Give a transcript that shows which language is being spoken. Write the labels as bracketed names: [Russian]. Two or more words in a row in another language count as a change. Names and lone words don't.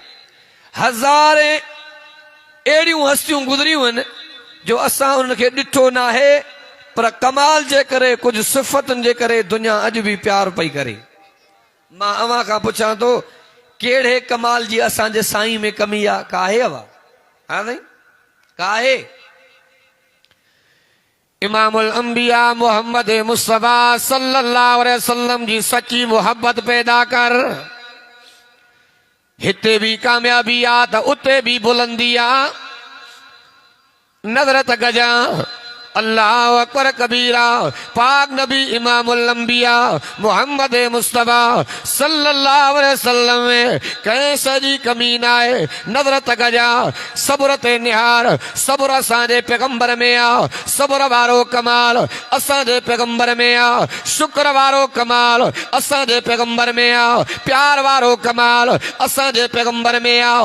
[Sindhi] हज़ारे अहिड़ियूं हस्तियूं गुज़रियूं आहिनि जो असां उनखे ॾिठो न आहे, पर कमाल जे करे, कुझु सिफ़तुनि जे करे दुनिया अॼु बि प्यार पई करे। मां अव्हां खां पुछां थो, कहिड़े कमाल जी असांजे साईं में कमी आहे? काहे अवा? हा साईं, काहे? [Arabic] إمام الأنبياء [Sindhi] मोहम्मद मुस्तफ़ा [Arabic] صلى الله عليه وسلم [Sindhi] जी सच्ची मोहब्बत पैदा कर। हिते भी कामयाबी आ त उते भी बुलंदी आ। नजर त गजा [Arabic] الله أكبر كبيرا. [Sindhi] पाक नबी [Arabic] إمام الأنبياء [Sindhi] मोहम्मद मुस्तफ़ा [Arabic] صلى الله عليه وسلم [Sindhi] में कंहिं जी कमी न आहे। नजर त गजा सब्र ते निहार, सब्र असांजे पैगंबर में आ। सब्र वारो कमाल असांजे पैगंबर में आ। शुक्र वारो कमाल असांजे पैगंबर में आ। प्यार वारो कमाल असांजे पैगंबर में आ।